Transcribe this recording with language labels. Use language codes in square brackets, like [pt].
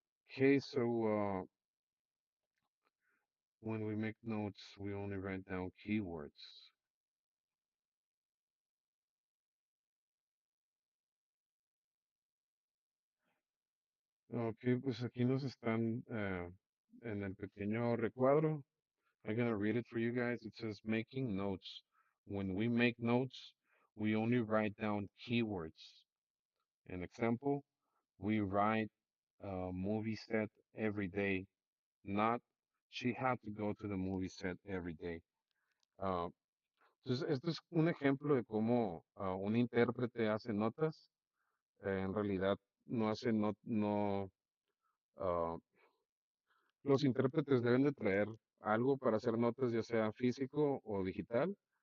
[en] Okay, so when we make notes, we only write down keywords. [es] Ok, pues aquí nos están en el pequeño recuadro. [en] I'm gonna read it for you guys. It says making notes. When we make notes, we only write down keywords. An example, we write movie set every day, not she had to go to the movie set every day. [es] Ah, entonces, esto es un ejemplo de cómo un intérprete hace notas. En realidad no hace no ah, los intérpretes deben de traer algo para hacer notas, ya sea físico o digital.